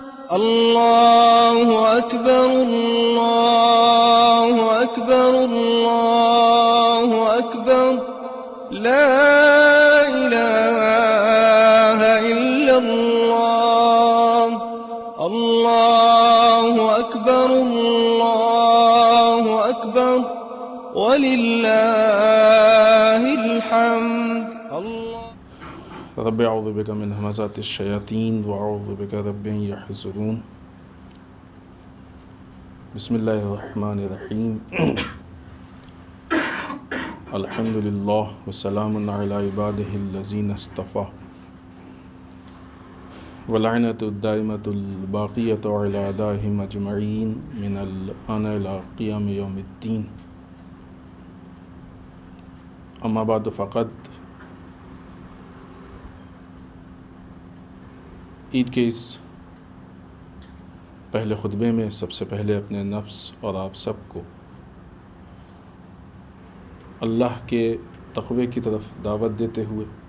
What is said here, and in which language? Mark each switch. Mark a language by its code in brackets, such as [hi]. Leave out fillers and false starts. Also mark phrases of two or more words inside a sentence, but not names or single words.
[ar] اللہ اکبر اللہ اکبر اللہ اکبر لا الہ الا اللہ اللہ اکبر اللہ اکبر وللہ الحمد رب اعوذ بک من همزات الشیاطین واعوذ بک رب ان یحضرون بسم اللہ الرحمن الرحیم الحمد للہ وسلام علی عبادہ الذین اصطفیٰ واللعنۃ الدائمۃ الباقیۃ علی اعدائہم اجمعین من الآن الی قیام یوم الدین اما بعد [ur] فقط عید کے اس پہلے خطبے میں سب سے پہلے اپنے نفس اور آپ سب کو اللہ کے تقوی کی طرف دعوت دیتے ہوئے